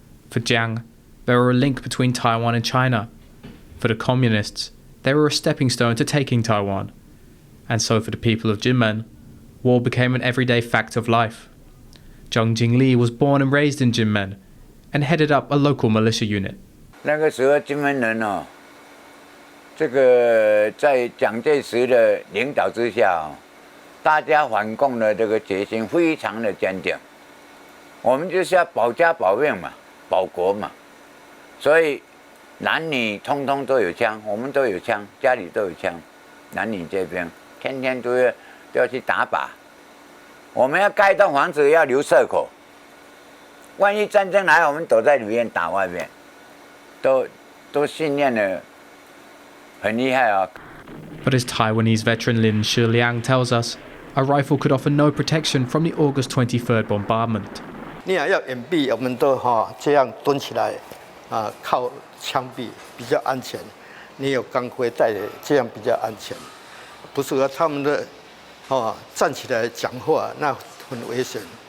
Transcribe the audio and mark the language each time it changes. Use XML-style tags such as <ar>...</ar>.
<en>For Jiang, there were a link between Taiwan and China. For the communists, they were a stepping stone to taking Taiwan. And so for the people of Jinmen, war became an everyday fact of life. Zhang Jingli was born and raised in Jinmen and headed up a local militia unit.</en> <zh>那个时候金门人哦，这个在蒋介石的领导之下哦，大家反共的这个决心非常的坚定。我们就是要保家保命嘛，保国嘛，所以。男女通通都有枪，我们都有枪，家里都有枪，男女这边天天都要去打靶。我们要盖一栋房子要留射口，万一战争来，我们躲在里面打外面，都训练的很厉害啊。</zh> <en>But as Taiwanese veteran Lin Shiliang tells us, a rifle could offer no protection from the August 23rd bombardment.</en> <zh>你要掩蔽，我们都这样蹲起来，靠。 枪毙比较安全，你有钢盔带的，这样比较安全。不适合他们的站起来讲话，那很危险。</zh>